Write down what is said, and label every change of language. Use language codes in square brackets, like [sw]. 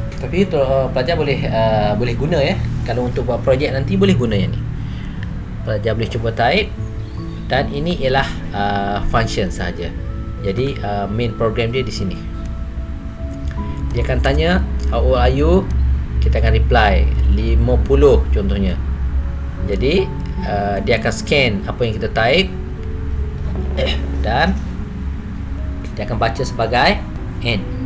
[ms] Tapi pelajar boleh guna ya. Kalau untuk buat projek nanti boleh guna yang ni. Pelajar boleh cuba type. Dan ini ialah function saja. Jadi main program dia di sini. Dia akan tanya [en] how old are you? [ms] Kita akan reply 50 contohnya. Jadi dia akan scan apa yang kita type dan dia akan baca sebagai N.